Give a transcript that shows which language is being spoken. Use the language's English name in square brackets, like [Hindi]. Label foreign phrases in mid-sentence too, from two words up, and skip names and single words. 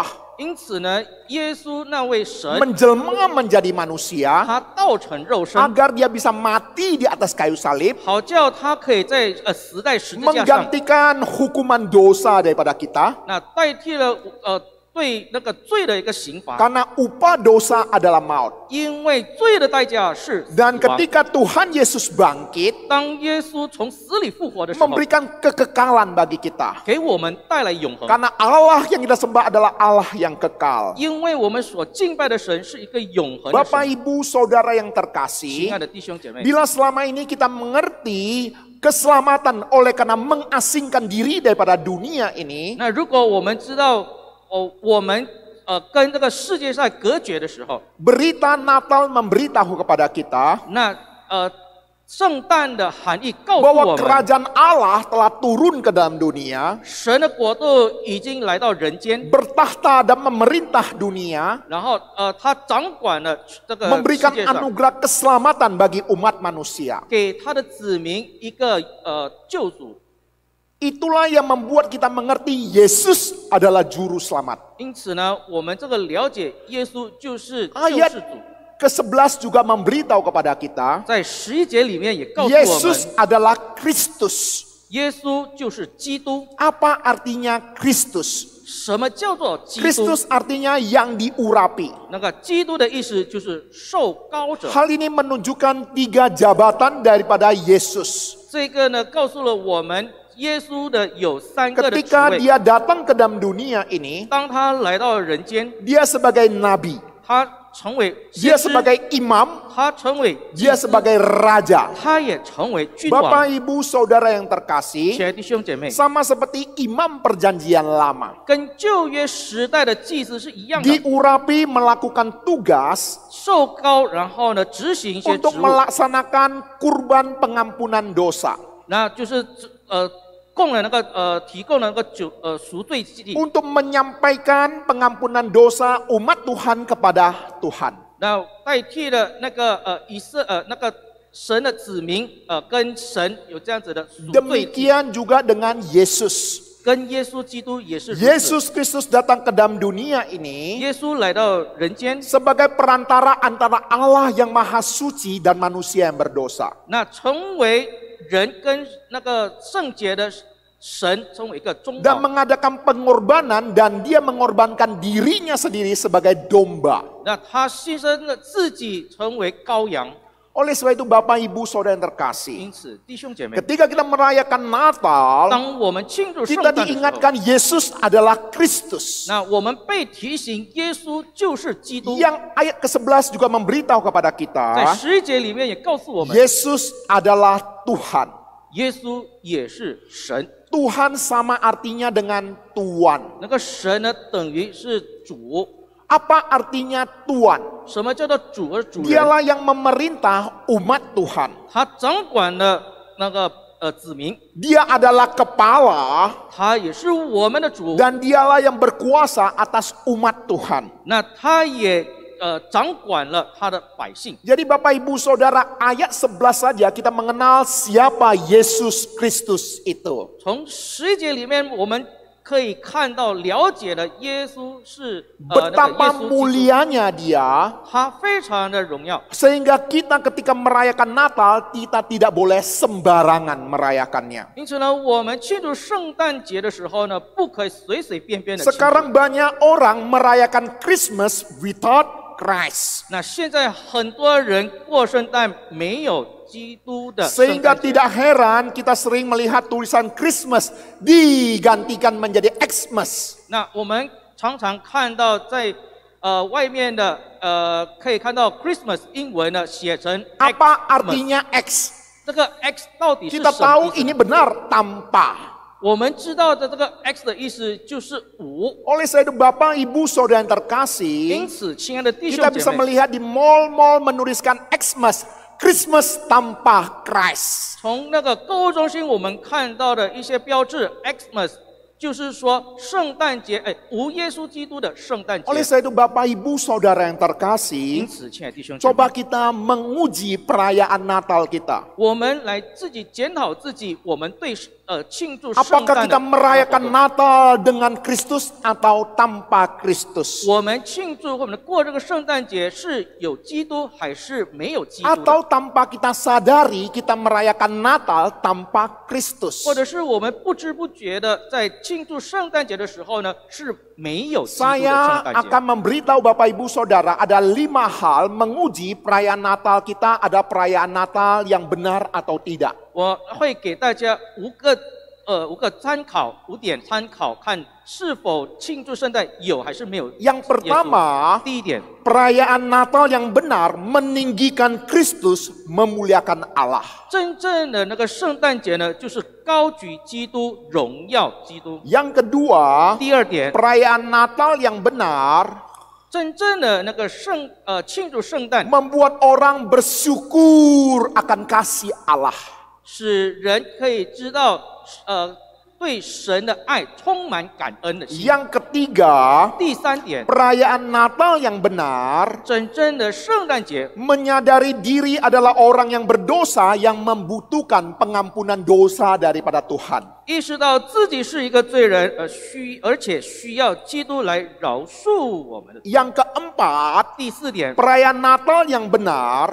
[Chinese] 因此呢，耶稣那位神， [Indonesian] menjelma menjadi manusia [Chinese] 他道成肉身， [Indonesian] agar dia bisa mati di atas kayu salib [Chinese] 好叫他可以在死在十字架上， [Indonesian] menggantikan hukuman dosa daripada kita [Chinese] 那代替了对那个罪的一个刑罚， [Indonesian] karena upah dosa adalah maut. [Chinese] 因为罪的代价是死 [Indonesian] Dan [Chinese] 亡。 [Indonesian] ketika Tuhan Yesus bangkit [Chinese] 当耶稣从死里复活的时候， [Indonesian] memberikan kekekalan bagi kita. [Chinese] 给我们带来永恒。 [Indonesian] Karena Allah yang kita sembah adalah Allah yang kekal. [Chinese] 因为我们所敬拜的神是一个永恒的 [Indonesian] Bapak [Chinese] 神。 [Indonesian] Ibu Saudara yang [Chinese] 亲 [Indonesian] terkasih, [Chinese] 爱的弟兄姐妹， [Indonesian] bila selama ini kita mengerti keselamatan oleh karena mengasingkan diri daripada dunia ini, [Chinese] 那如果我们知道我们跟这个世界上隔绝的时候， [Indonesian] berita Natal memberitahu kepada kita [Chinese] 那圣诞的含义告诉 [Indonesian] bahwa [Chinese] 我们， [Indonesian] kerajaan Allah telah turun ke dalam dunia, [Chinese] 神的国度已经来到人间， [Indonesian] bertahta dan memerintah dunia, [Chinese] 然后他掌管了这个世 [Indonesian] memberikan [Chinese] 界上， [Indonesian] anugerah keselamatan bagi umat manusia. [Chinese] 给他的子民一个救主。 [Indonesian] Itulah yang membuat kita mengerti Yesus adalah juru selamat. [Chinese] 因此呢，我们这个了解耶稣就是救 [Indonesian] Ayat [Chinese] 世主。 [Indonesian] ke-11 juga memberitahu kepada kita, [Chinese] 在11节里面也告诉我们， [Indonesian] Yesus adalah Kristus. [Chinese] 耶稣就是基督。 [Indonesian] Apa artinya Kristus? [Chinese] 什么叫做基督？ [Indonesian] Kristus artinya yang diurapi. [Chinese] 那个基督的意思就是受膏者。 [Indonesian] Hal ini menunjukkan 3 jabatan daripada Yesus. [Chinese] 这个呢，告诉了我们耶稣的有3个的职 [Indonesian] Ketika [Chinese] 位。 [Indonesian] dia datang ke dalam dunia ini, [Chinese] 当他来到人间， [Indonesian] dia sebagai nabi, [Chinese] 他成为 [Indonesian] dia [Chinese] 先知， [Indonesian] sebagai imam, [Chinese] 他成为 [Indonesian] dia sebagai raja. [Chinese] 他也成为君王。 [Indonesian] Bapak Ibu Saudara yang [Chinese] 亲 [Indonesian] terkasih, [Chinese] 爱的弟兄姐妹， [Indonesian] sama seperti imam perjanjian lama. [Chinese] 跟旧约时代的祭司是一样的， [Indonesian] Diurapi melakukan tugas [Chinese] 受膏，然后呢执行一些 [Indonesian] untuk [Chinese] 职务， [Indonesian] melaksanakan kurban pengampunan dosa. [Chinese] 那就是供了那个提供了那个赎罪祭， [Indonesian] Untuk menyampaikan pengampunan dosa umat Tuhan kepada Tuhan. [Chinese] 那代替了那个那个神的子民跟神有这样子的赎罪祭， [Indonesian] Demikian juga dengan Yesus. [Chinese] 跟耶稣基督也是如此。 [Indonesian] Yesus Kristus datang ke dalam dunia ini [Chinese] 耶稣来到人间， [Indonesian] sebagai perantara antara Allah yang maha suci dan manusia yang berdosa. [Chinese] 那成为人跟那个圣洁的神成为一个中 [Indonesian] Dan [Chinese] 保， [Indonesian] mengadakan pengorbanan dan dia mengorbankan dirinya sendiri sebagai domba. [Chinese] 那他牺牲了自己成为羔羊。 [Indonesian] Oleh sebab itu Bapak Ibu Saudara yang terkasih, [Chinese] 因此，弟兄姐妹， [Indonesian] ketika kita merayakan Natal, [Chinese] 当我们庆祝圣 [Indonesian] kita [Chinese] 诞的时候， [Indonesian] diingatkan Yesus adalah Kristus. [Chinese] 那我们被提醒耶稣就是基督。 [Indonesian] Yang ayat ke-11 juga memberitahu kepada [Chinese] 在 [Indonesian] kita, [Chinese] 11节里面也告诉我们， [Indonesian] Yesus adalah Tuhan. [Chinese] 耶稣也是神。 [Indonesian] Tuhan sama artinya dengan Tuan. [Chinese] 那个神呢，等于是主。 [Indonesian] Apa artinya Tuan? [Chinese] 什么叫做主和主人？ [Indonesian] Dialah yang memerintah umat Tuhan. [Chinese] 他掌管了那个子民， [Indonesian] Dia adalah kepala [Chinese] 他也是我们的主。 [Indonesian] dan dialah yang berkuasa atas umat Tuhan. [Chinese] 那他也掌管了他的百姓。 [Indonesian] Jadi Bapak Ibu Saudara, ayat 11 saja kita mengenal siapa Yesus Kristus itu. [Chinese] 从11节里面，我们可以看到、了解了耶稣是那个耶 [Indonesian] betapa [Chinese] 稣基督， [Indonesian] mulianya Dia, [Chinese] 他非常的荣耀。 [Indonesian] sehingga kita ketika merayakan Natal, kita tidak boleh sembarangan merayakannya. [Chinese] 因此呢，我们庆祝圣诞节的时候呢，不可以随随便便的庆祝。 [Indonesian] Sekarang banyak orang merayakan [English] Christmas without Christ. [Chinese] 那现在很多人过圣诞没有基督的圣 [Indonesian] Sehingga [Chinese] 诞节， [Indonesian] tidak heran kita sering melihat tulisan Christmas digantikan menjadi Xmas. [Chinese] 那我们常常看到在外面的可以看到 Christmas 英文呢写成 [Indonesian] Apa [Chinese] Xmas。 [Indonesian] artinya X? [Chinese] 这个 X 到底是 [Indonesian] Kita [Chinese] 什么 [Indonesian] tahu [Chinese] 意 [Indonesian] ini [Chinese] 思？ [Indonesian] benar tanpa. [Chinese] 我们知道的这个 X 的意思就是无。 [Indonesian] Oleh sebab itu Bapak Ibu Saudara yang [Chinese] 因 [Indonesian] terkasih, [Chinese] 此，亲爱的弟兄 [Indonesian] kita [Chinese] 姐 [Indonesian] bisa [Chinese] 妹， [Indonesian] melihat di mall-mall menuliskan Xmas, Christmas tanpa Christ. [Chinese] 从那个购物中心我们看到的一些标志 Xmas， 就是说圣诞节，无耶稣基督的圣诞 [Indonesian] Oleh [Chinese] 节。 [Indonesian] sebab itu Bapak Ibu Saudara yang [Chinese] 因 [Indonesian] terkasih, [Chinese] 此，亲爱的弟兄姐妹， [Indonesian] coba kita menguji perayaan Natal kita. [Chinese] 我们来自己检讨自己，我们对庆祝圣 [Indonesian] Apakah [Chinese] 诞 [Indonesian] kita [Chinese] 的 [Indonesian] merayakan Natal dengan Kristus atau tanpa Kristus? [Chinese] 我们庆祝或者过这个圣诞节是有基督还是没有基督的？ [Indonesian] Atau tanpa kita sadari kita merayakan Natal tanpa Kristus? [Chinese] 或者是我们不知不觉的在庆祝圣诞节的时候呢，是没有基督的 [Indonesian] Saya [Chinese] 圣诞节。 [Indonesian] akan memberitahu Bapak Ibu Saudara ada 5 hal menguji perayaan Natal kita, ada perayaan Natal yang benar atau tidak. [Chinese] 我会给大家5个参考，5点参考，看是否庆祝圣诞有还是没有。 [Indonesian] Yang pertama, [Chinese] 第一点， [Indonesian] perayaan Natal yang benar meninggikan Kristus, memuliakan Allah. [Chinese] 真正的那个圣诞节呢，就是高举基督，荣耀基督。 [Indonesian] Yang kedua, [Chinese] 第二点， [Indonesian] perayaan Natal yang benar [Chinese] 真正的那个庆祝圣诞， [Indonesian] membuat orang bersyukur akan kasih Allah. [Chinese] 使人可以知道对神的爱充满感恩的心。 [Indonesian] Yang ketiga, [Chinese] 第三点， [Indonesian] perayaan Natal yang benar [Chinese] 真正的圣诞节 [Indonesian] menyadari diri adalah orang yang berdosa yang membutuhkan pengampunan dosa daripada Tuhan. [Chinese] 意识到自己是一个罪人，而且需要基督来饶恕我们的。 [Indonesian] Yang keempat, [Chinese] 第四点， [Indonesian] perayaan Natal yang benar